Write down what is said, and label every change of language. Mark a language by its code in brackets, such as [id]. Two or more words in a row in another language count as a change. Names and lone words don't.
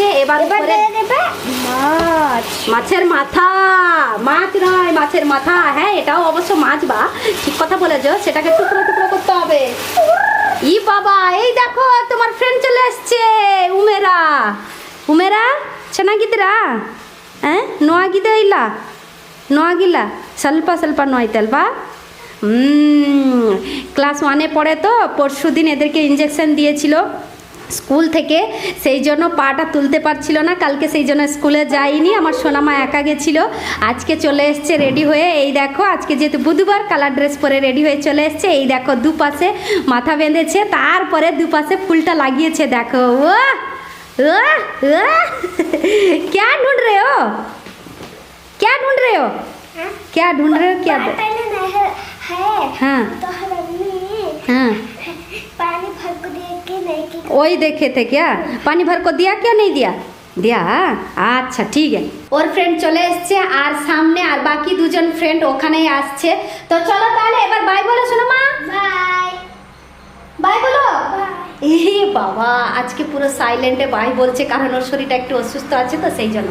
[bn] এবার করে দেবে মাছের মাথা, মাছ নয় মাছের মাথা। হ্যাঁ, এটাও অবশ্য মাছ, বা ঠিক কথা বলেছো, সেটাকে টুকরো টুকরো করতে হবে। ই বাবা, এই দেখো তোমার ফ্রেন্ড চলে এসছে, উমেরা ಚೆನ್ನಾಗಿದ್ದೀರಾ? [kn] ನೋವಾಗಿದ್ದೆ ಇಲ್ಲ? ನೋವಾಗಿಲ್ಲ, ಸ್ವಲ್ಪ ಸ್ವಲ್ಪ ನೋಯ್ತಲ್ವಾ? [bn] ক্লাস 1-এ পড়ে, তো পরশু দিন এদেরকে ইঞ্জেকশন দিয়েছিল স্কুল থেকে, সেই জন্য পাটা তুলতে পারছিল না কালকে, সেই জন্য স্কুলে যায়নি। আমার সোনামা একা গেছিলো, আজকে চলে এসছে রেডি হয়ে। এই দেখো, আজকে যেহেতু বুধবার, কালার ড্রেস পরে রেডি হয়ে চলে এসছে। এই দেখো, দুপাশে মাথা বেঁধেছে, তারপরে দুপাশে ফুলটা লাগিয়েছে। দেখো, ও [hi] क्या ढूंढ रहे हो? क्या ढूंढ रहे हो? क्या ढूंढ रहे हो? क्या पहले नहीं है। हाँ तो हमें हाँ, पानी भर को दे के नहीं कि वही देखे थे क्या? पानी भर को दिया क्या नहीं दिया? [bn] দিয়া, আচ্ছা ঠিক আছে। ওর ফ্রেন্ড চলে এসছে, আর সামনে আর বাকি দুজন ফ্রেন্ড ওখানেই আসছে। তো চলো তাহলে এবার বাই বলো সোনামা। [hi] बाय [bn] বাই বলো। [hi] बाय। [bn] এ বাবা, আজকে পুরো সাইলেন্টে বাই বলছে, কারণ ওর শরীরটা একটু অসুস্থ আছে, তো সেই জন্য।